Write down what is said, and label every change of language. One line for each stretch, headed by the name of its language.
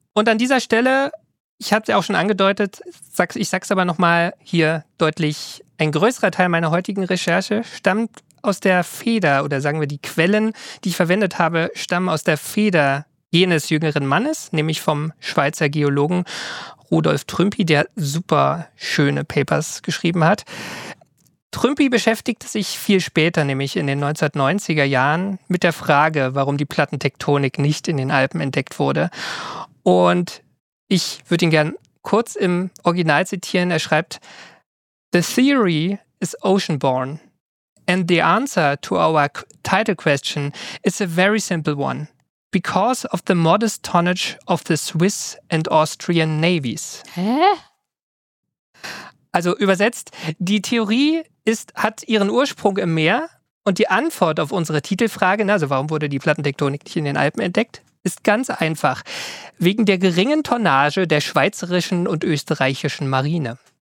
German: Und an dieser Stelle, ich habe es ja auch schon angedeutet, ich sage es aber nochmal hier deutlich, ein größerer Teil meiner heutigen Recherche stammt aus der Feder, oder sagen wir, die Quellen, die ich verwendet habe, stammen aus der Feder jenes jüngeren Mannes, nämlich vom Schweizer Geologen Rudolf Trümpi, der super schöne Papers geschrieben hat. Trümpi beschäftigte sich viel später, nämlich in den 1990er Jahren, mit der Frage, warum die Plattentektonik nicht in den Alpen entdeckt wurde. Und ich würde ihn gern kurz im Original zitieren. Er schreibt:
English: "The theory is oceanborn, and the answer to our title question is a very simple one. Because of the modest tonnage of the Swiss and Austrian navies." Hä?
German: Also übersetzt, die Theorie hat ihren Ursprung im Meer und die Antwort auf unsere Titelfrage, also warum wurde die Plattentektonik nicht in den Alpen entdeckt, ist ganz einfach. Wegen der geringen Tonnage der schweizerischen und österreichischen Marine.